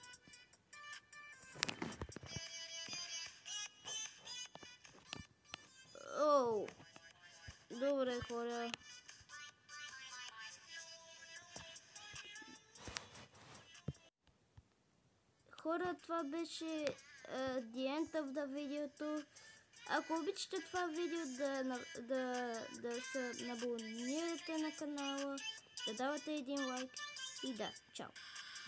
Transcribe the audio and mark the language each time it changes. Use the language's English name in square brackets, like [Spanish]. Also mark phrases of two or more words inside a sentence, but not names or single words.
[Bulgarian] О! Добре, хора. Хора, това беше [English] the end of the [Bulgarian] видеото. Ако обичате това видео да се абонирате на канала, да давате един лайк и да, чао!